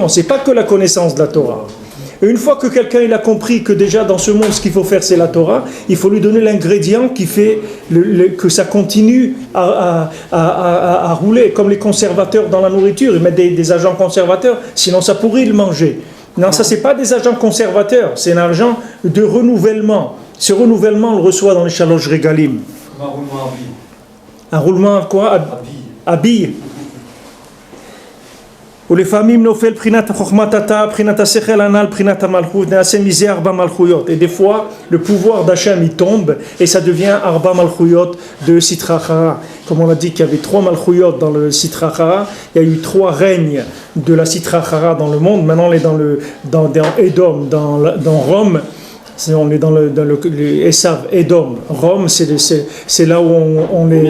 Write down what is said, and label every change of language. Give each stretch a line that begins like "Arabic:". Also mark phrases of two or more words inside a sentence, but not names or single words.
French: Ce n'est pas que la connaissance de la Torah. Et une fois que quelqu'un il a compris que déjà dans ce monde, ce qu'il faut faire, c'est la Torah, il faut lui donner l'ingrédient qui fait que ça continue à rouler, comme les conservateurs dans la nourriture. Ils mettent des agents conservateurs, sinon ça pourrit le manger. Non, ça, ce n'est pas des agents conservateurs, c'est un agent de renouvellement. Ce renouvellement, on le reçoit dans les
Hebrew: שלוש רגלים.
French: Un roulement à billes. Un roulement quoi? À billes.
Hebrew: ולפעמים נופל בחינת חוכמת התא, בחינת השכל הנ"ל, בחינת המלכות, נעשה מזה 4 מלכויות.
French: Et des fois, le pouvoir d'Hachem, il tombe, et ça devient 4 מלכויות de
Aramaic: סטרא אחרא.
French: Comme on a dit qu'il y avait 3 מלכויות dans le
Aramaic: סטרא אחרא,
French: il y a eu 3 règnes de la
Aramaic: סטרא אחרא
French: dans le monde. Maintenant, on est dans Edom, dans Rome. On est dans le Esav, Edom. Rome, c'est là où on est...